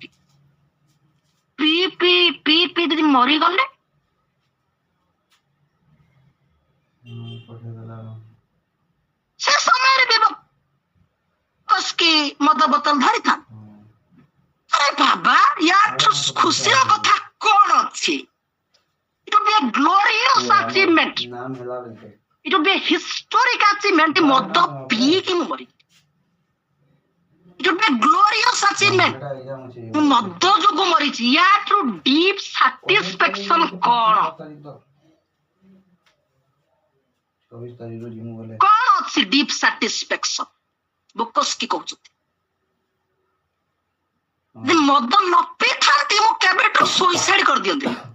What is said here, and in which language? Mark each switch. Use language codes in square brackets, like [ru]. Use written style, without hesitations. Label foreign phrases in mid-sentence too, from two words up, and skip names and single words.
[or] ପିଇ ପିଇ ପିଇ ପିଇ ଯଦି ମରିଗଲେ? ସେ ସମୟରେ ବି ବୋକୋସ୍କି ମଦ ବୋତଲ ଧରିଥାନ୍ତି। ଆରେ ବାବା, ୟାଠୁ ଖୁସିର କଥା କଣ ଅଛି? [en] It would be a glorious achievement. It would be a historic achievement. [or] ମଦ ପିଇକି ମୁଁ ମରି, [en] it would be a glorious achievement. [or] ମୁଁ ମଦ ଯୋଗୁ ମରିଛି, ୟାଠୁ [en] deep satisfaction [or] କଣ? କଣ ଅଛି [en] deep satisfaction? [or] ବୋକୋସ୍କି କହୁଛନ୍ତି, ମଦ ନ ପିଇଥାନ୍ତି ମୁଁ କେବେଠୁ ସୁଇସାଇଡ କରିଦିଅନ୍ତି।